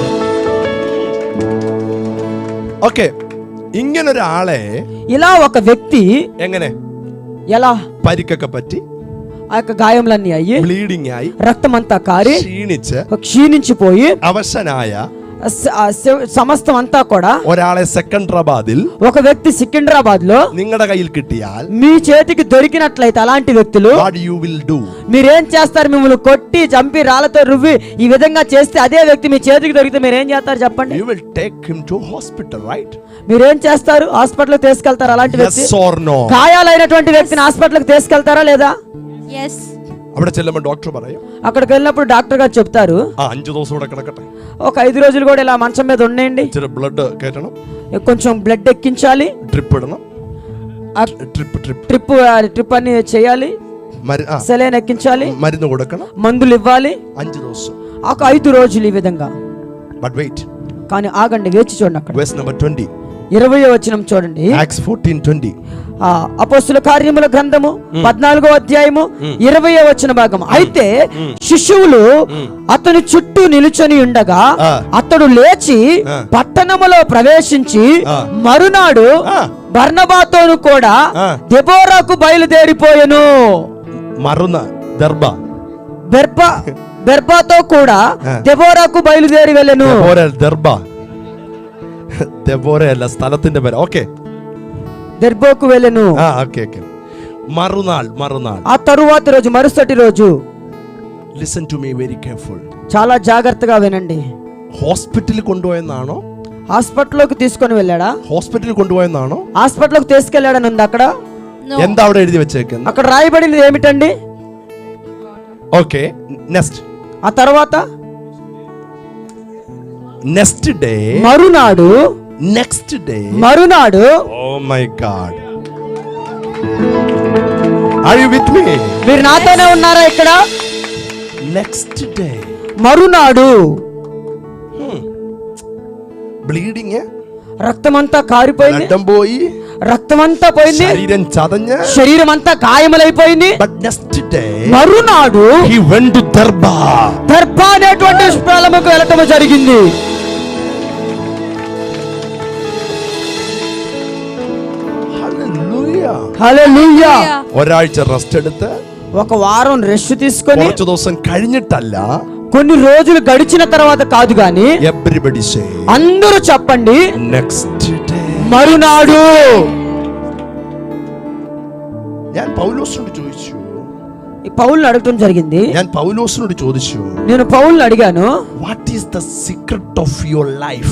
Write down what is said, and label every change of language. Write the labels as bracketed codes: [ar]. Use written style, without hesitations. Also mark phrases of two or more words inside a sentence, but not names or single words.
[ml] ఓకే, ഇങ്ങനൊരാളെ [te] ఇలా ఒక వ్యక్తి [ml] എങ്ങനെ [te] ఎలా [ml] പരിക്കൊക്കെ പറ്റി, [te] ఆ యొక్క గాయములన్నీ అయ్యి, [ml] ബ്ലീഡിംഗ് ആയി, [te] రక్తమంతా కారి [ml] ക്ഷീണിച്ച് [te] క్షీణించిపోయి [ml] അവശനായ [te] సమస్తం అంతా కూడా [ml] ഒരാളെ സെക്കൻഡറാബാദിൽ [te] ఒక వ్యక్తి సికింద్రాబాద్ లో [ml] നിങ്ങളുടെ കയ്യിൽ കിട്ടിയാൽ [te] మీ చేతికి దొరికినట్లయితే అలాంటి వ్యక్తులు [en] what you will do? [te] మీరేం చేస్తారు? మిమ్మల్ని కొట్టి చంపి రాళ్లతో రువ్వి ఈ విధంగా చేస్తే అదే వ్యక్తి మీ చేతికి దొరికితే మీరేం చేస్తారు చెప్పండి? [en] You will take him to hospital, right? [te] మీరేం చేస్తారు? హాస్పిటల్ కి తీసుకెళ్తారు అలాంటి వ్యక్తి? [en] Yes or no? [te] గాయాలైనటువంటి వ్యక్తిని హాస్పిటల్ కి తీసుకెళ్తారా లేదా? [en] Yes. [ml] അവിടെ ചെല്ലുമ്പോൾ ഡോക്ടർ പറയും, [te] అక్కడికి వెళ్ళినప్పుడు డాక్టర్ గారు చెప్తారు, [ml] 5 ദിവസം കൂടെ കിടക്കട്ടെ, [te] ఒక 5 రోజులు కూడా ఇలా మంచం మీద ఉండండి, [ml] ഇച്ചിരി ബ്ലഡ് കയറ്റണം, [te] కొంచెం బ్లడ్ ఎక్కించాలి, [ml] ട്രിപ്പ് ഇടണം, [te] ట్రిప్ అని చేయాలి, సెలైన్ ఎక్కించాలి, [ml] മരുന്ന് കൊടുക്കണം, [te] మందులు ఇవ్వాలి, [ml] 5 ദിവസം. [te] ఒక 5 రోజులు ఈ విధంగా. [en] But wait. [te] కానీ ఆగండి, వేచి చూడండి. అక్కడ [en] verse number 20, [te] 20వ వచనం చూడండి. [en] Acts 14:20. [te] అపోస్తుల కార్యముల గ్రంథము 14వ అధ్యాయము 20వ వచన భాగం. అయితే శిష్యులు అతని చుట్టూ నిలుచొని ఉండగా అతడు లేచి పట్టణములో ప్రవేశించి మరునాడు బర్నబాతోను కూడా దెబోరాకు బయలుదేరిపోయెను. బెర్బాతో కూడా దెబోరాకు బయలుదేరి వెళ్ళెను. [ml] ദെബോരയല്ല, സ്ഥലത്തിന്റെ പേര്. ഓക്കെ, [te] దెర్బోకు వెళ్ళెను. [ml] ഓക്കെ. മറുനാൾ [te] ఆ తరువాత రోజు, మరుసటి రోజు. [en] Listen to me very careful. [te] చాలా జాగ్రత్తగా వినండి. [ml] హాస్పిటల్ കൊണ്ടുപോയെന്നാണോ? [te] హాస్పిటల్లోకి తీసుకొని వెళ్ళాడా? [ml] హాస్పిటల్ കൊണ്ടുപോയെന്നാണോ? [te] హాస్పిటల్లోకి తీసుకెళ్ళాడని ఉంది అక్కడ. [ml] എന്താ അവിടെ ఎഴുതി വെച്ചേക്കുന്നത്? [te] అక్కడ రాయబడింది ఏమిటండి? [en] Okay, next. [te] ఆ తర్వాత [en] Next day, [te] మరునాడు. [en] Next day, [te] మరునాడు. [en] Oh my God, are you with me? [te] మీరు నాతోనే ఉన్నారా ఇక్కడ? [en] Next day, [te] మరునాడు. [en] బ్లీడింగ్, [te] రక్తమంతా కారిపోయింది, రక్తమంతా పోయింది, శరీరం అంతా గాయములైపోయింది. [en] But next day, [te] మరునాడు [en] he went to దర్బా [te] అనేటువంటి స్థలముకు వెళ్ళటం జరిగింది. హల్లెలూయా. [ml] ഒരാഴ്ച റെസ്റ്റ് എടുത്ത്, [te] ఒక వారం రెస్ట్ తీసుకొని, [ml] കുറച്ച് ദിവസം കഴിഞ്ഞിട്ടല്ല, [te] కొన్ని రోజులు గడిచిన తర్వాత కాదు గాని, [en] Everybody say, [te] అందరూ చెప్పండి, [en] Next day, [te] మరునాడు. [ml] ഞാൻ പൗലോസിനോട് ചോദിച്ചു, [te] పౌలుని అడగటం జరిగింది. నేను పౌలుని అడిగాను, [en] What is the secret of your life?